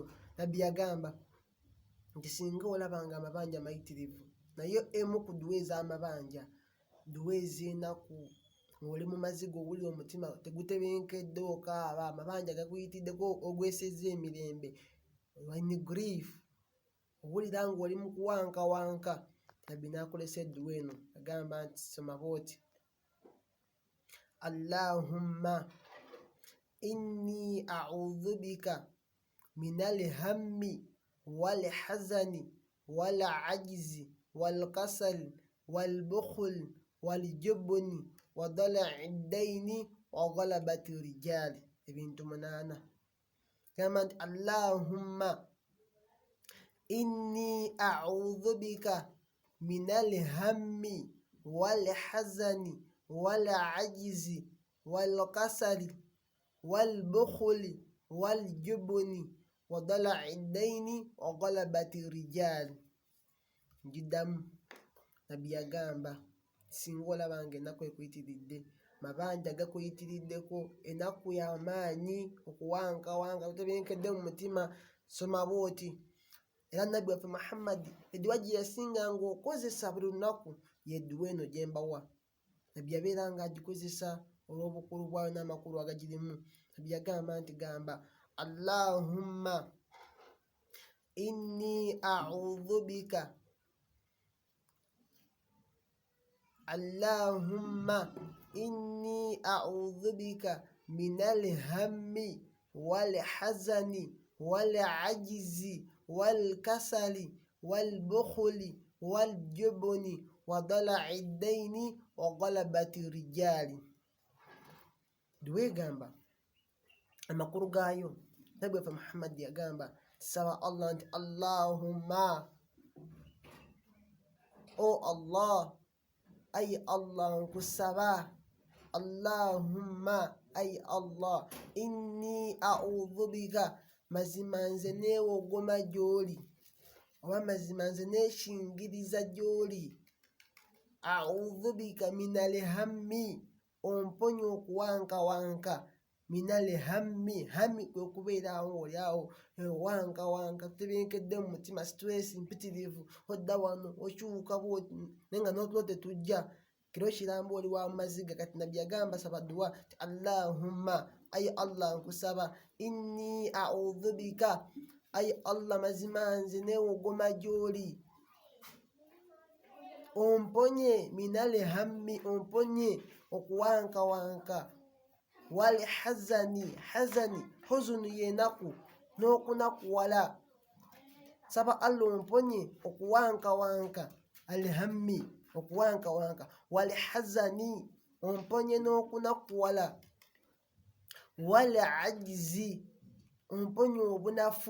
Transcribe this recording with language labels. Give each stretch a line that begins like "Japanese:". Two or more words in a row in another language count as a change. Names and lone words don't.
Ganda: Nabbi yagamba nti singa olaba nga amabanja mayitirivu, naye emu ku dduwa ez'amabanja, dduwa ez'enaku, ng'oli mu maziga owulira omutima tegutebenkedde okaaba, amabanja gakuyitiddeko ogwesezza emirembe,
English: in grief,
Ganda: owulira ng'oli mu kuwankawanka, Nabbi n'akolesa edduwa eno, agamba nti soma bw'oti:
Arabic: اللهم إني أعوذ بك من الهم والحزن والعجز والكسل والبخل والجبن وضلع الدين وغلبة الرجال.
Ganda: Ebintu 8. Gamba nti
Arabic: اللهم إني أعوذ بك من الهم والحزن والعجز والكسل والبخل والجبن وضلع الدين وغلبة الرجال.
Ganda: Njiddamu, Nabbi yagamba singa olaba ng'ennaku ekuyitiridde, mabanja gakuyitiriddeko, ennaku y'amaanyi, okuwankawanka kutebenkedde mu mutima, soma bw'oti. Era Nabbi waffe Muhammadi edduwa gye yasinganga okozesa buli lunaku y'edduwa eno gye mbawa. Nabbi yabeera ng'agikozesa olw'obukulu bwayo n'amakulu agagirimu. Nabbi yagamba nti gamba
Arabic: اللهم إني أعوذ بك اللهم إني أعوذ بك من الهم والحزن والعجز والكسل والبخل والجبن وضلع الدين وغلبة الرجال.
Ganda: Dduwa egamba amakulu gaayo, Nabbi waffe Muhammad yagamba saba Allah nti Allahumma, o Allah, ay Allah nkusaba, Allahumma, ay Allah,
Arabic: إني أعوذ بك,
Ganda: mazima nze neewogoma gy'oli, oba mazima nze neeshingiriza gy'oli,
Arabic: أعوذ بك من الهم,
Ganda: omponye okuwankawanka,
Arabic: من الهم,
Ganda: hammi kwe kubeera awo oli awo wankawanka, tutebenkedde mu mutima, stress mpitirivu, odda wano okyuka bw'oti naye nga n'otulo tetujja, kiro kiramba oli wa maziga. Kati Nabbi yagamba saba dduwa ti Allahumma, ay Allah nkusaba,
Arabic: إني أعوذ بك,
Ganda: ay Allah mazima nze neewogoma gy'oli, omponye
Arabic: من الهم,
Ganda: omponye okuwankawanka,
Arabic: والحزن,
Ganda: hazani huzuni y'enaku n'okunakuwala, saba Allah omponye okuwankawanka, alhammi okuwankawanka,
Arabic: والحزن
Ganda: omponye n'okunakuwala,
Arabic: والعجز
Ganda: omponye obunafu.